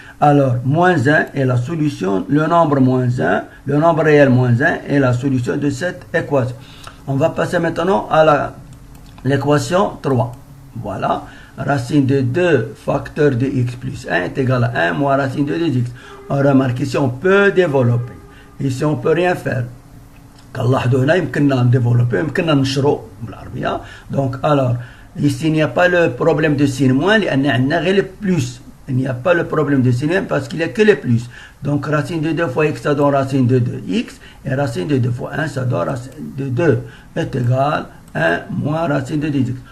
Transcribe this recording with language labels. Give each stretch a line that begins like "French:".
French: Alors, moins 1 est la solution, le nombre moins 1, le nombre réel moins 1 est la solution de cette équation. On va passer maintenant à l'équation 3. Voilà, racine de 2 facteur de x plus 1 est égal à 1 moins racine de 2x. On remarque ici, on peut développer. Ici, on ne peut rien faire. qu'Allah donne,
Arabic: يمكننا développer, يمكننا نشرو بالعربية.
French: Donc, alors, ici, il n'y a pas le problème de signe moins,
Arabic: لأن عندنا غير
French: le plus. Il n'y a pas le problème de signe parce qu'il n'y a que le plus. Donc, racine de 2 fois x, ça donne racine de 2x. Et racine de 2 fois 1, ça donne racine de 2 est égal à 1 moins racine de 2x.